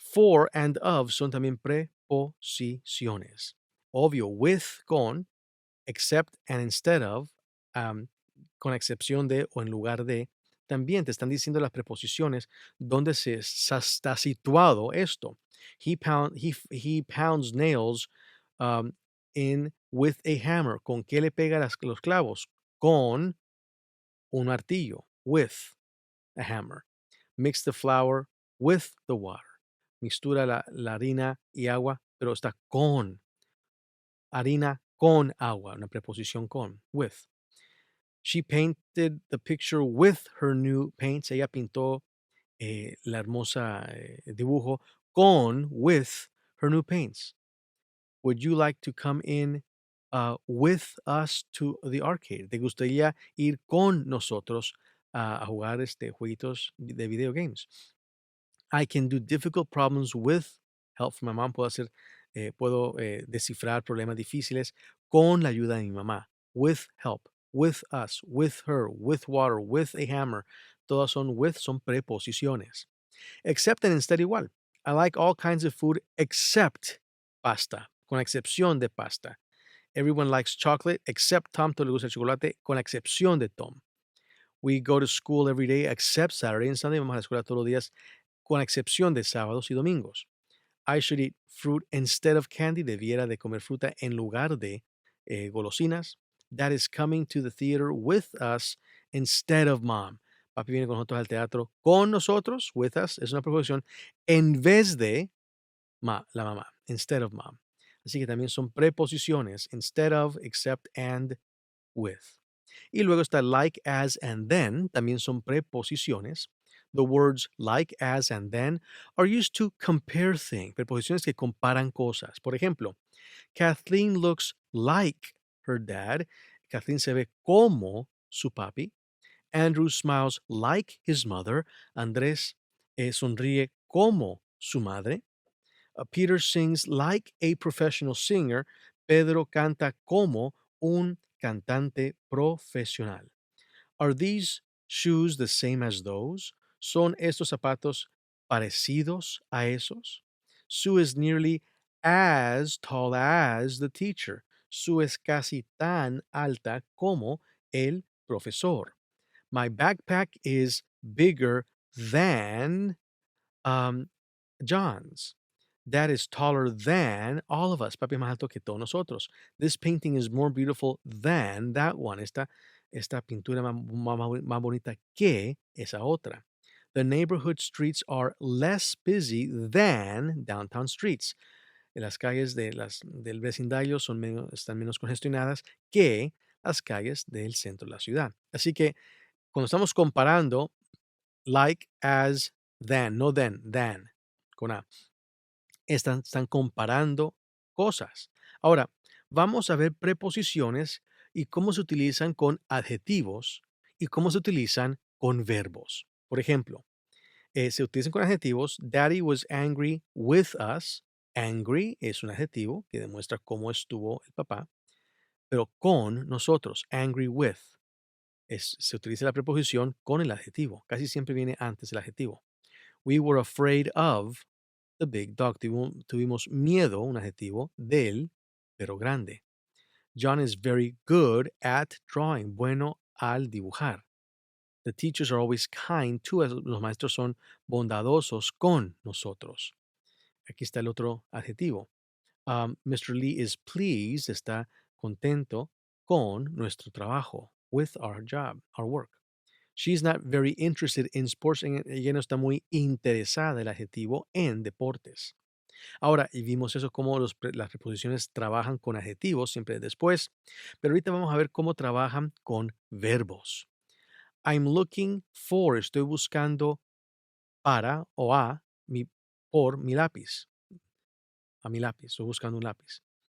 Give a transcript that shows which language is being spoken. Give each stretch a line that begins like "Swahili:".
Spanish: For and of son también preposiciones. Obvio, with, con, except and instead of, con excepción de o en lugar de, también te están diciendo las preposiciones donde está situado esto.
English: He pounds nails in with a hammer.
Spanish: ¿Con qué le pega los clavos? Con un martillo.
English: With a hammer. Mix the flour with the water.
Spanish: Mixtura la harina y agua, pero está con. Harina con agua, una preposición con, with.
English: She painted the picture with her new paints.
Spanish: Ella pintó la hermosa dibujo
English: with her new paints. Would you like to come in with us to the arcade?
Spanish: ¿Te gustaría ir con nosotros a jugar jueguitos de video games?
English: I can do difficult problems with help from my mom.
Spanish: Puedo descifrar problemas difíciles con la ayuda de mi mamá.
English: With help, with us, with her, with water, with a hammer.
Spanish: Todas son preposiciones.
English: Except and instead igual. I like all kinds of food except pasta,
Spanish: con excepción de pasta.
English: Everyone likes chocolate except Tom.
Spanish: Todo le gusta el chocolate, con excepción de Tom.
English: We go to school every day except Saturday and Sunday.
Spanish: Vamos a la escuela todos los días, con excepción de sábados y domingos.
English: I should eat fruit instead of candy.
Spanish: Debiera de comer fruta en lugar de golosinas.
English: Dad is coming to the theater with us instead of mom.
Spanish: Papi viene con nosotros al teatro con nosotros,
English: with us,
Spanish: es una preposición, en vez de la mamá,
English: instead of mom.
Spanish: Así que también son preposiciones, instead of, except, and, with. Y luego está like, as, and then, también son preposiciones.
English: The words like, as, and then are used to compare things,
Spanish: preposiciones que comparan cosas. Por ejemplo,
English: Kathleen looks like her dad.
Spanish: Kathleen se ve como su papi.
English: Andrew smiles like his mother.
Spanish: Andrés sonríe como su madre.
English: Peter sings like a professional singer.
Spanish: Pedro canta como un cantante profesional.
English: Are these shoes the same as those?
Spanish: ¿Son estos zapatos parecidos a esos?
English: Sue is nearly as tall as the teacher.
Spanish: Sue es casi tan alta como el profesor.
English: My backpack is bigger than John's. Dad is taller than all of us.
Spanish: Papi es más alto que todos nosotros.
English: This painting is more beautiful than that one.
Spanish: Esta pintura más bonita que esa otra.
English: The neighborhood streets are less busy than downtown streets.
Spanish: Las calles del vecindario están menos congestionadas que las calles del centro de la ciudad. Así que cuando estamos comparando, like, as, than, no than, con A. Están comparando cosas. Ahora, vamos a ver preposiciones y cómo se utilizan con adjetivos y cómo se utilizan con verbos. Por ejemplo, se utilizan con adjetivos.
English: Daddy was angry with us.
Spanish: Angry es un adjetivo que demuestra cómo estuvo el papá, pero con nosotros, angry with. Se utiliza la preposición con el adjetivo. Casi siempre viene antes el adjetivo.
English: We were afraid of the big dog.
Spanish: Tuvimos miedo, un adjetivo, del pero grande.
English: John is very good at drawing.
Spanish: Bueno al dibujar.
English: The teachers are always kind to us.
Spanish: Los maestros son bondadosos con nosotros. Aquí está el otro adjetivo.
English: Mr. Lee is pleased.
Spanish: Está contento con nuestro trabajo.
English: With our job, our work. She's not very interested in sports.
Spanish: Ella no está muy interesada, el adjetivo, en deportes. Ahora, y vimos eso, cómo las preposiciones trabajan con adjetivos, siempre después, pero ahorita vamos a ver cómo trabajan con verbos.
English: I'm looking for,
Spanish: estoy buscando para o por mi lápiz, a mi lápiz, estoy buscando un lápiz.